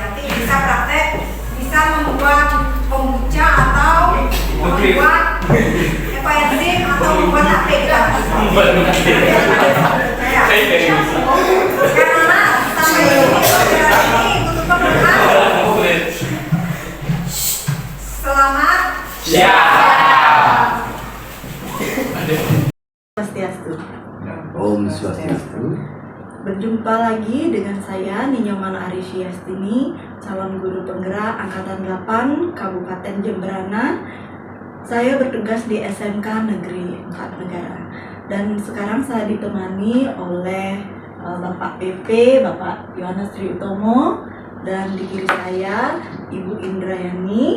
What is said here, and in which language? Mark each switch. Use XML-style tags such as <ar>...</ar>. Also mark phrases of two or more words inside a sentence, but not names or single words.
<id>Nanti bisa praktek, bisa membuat kombucha atau membuat enzim atau membuat HP kita. Ya. Karena sampai di sini pelajaran ini tutup dengan selamat. Swastiastu.</id> <ban>Om Swastiastu.</ban> <id>Berjumpa lagi dengan saya Ninyoman Arisyiastini, calon guru penggerak Angkatan 8 Kabupaten Jemberana. Saya bertugas di SMK Negeri 4 Negara. Dan sekarang saya ditemani oleh Bapak PP, Bapak Yohanes Triutomo, dan di kiri saya Ibu Indrayani.</id>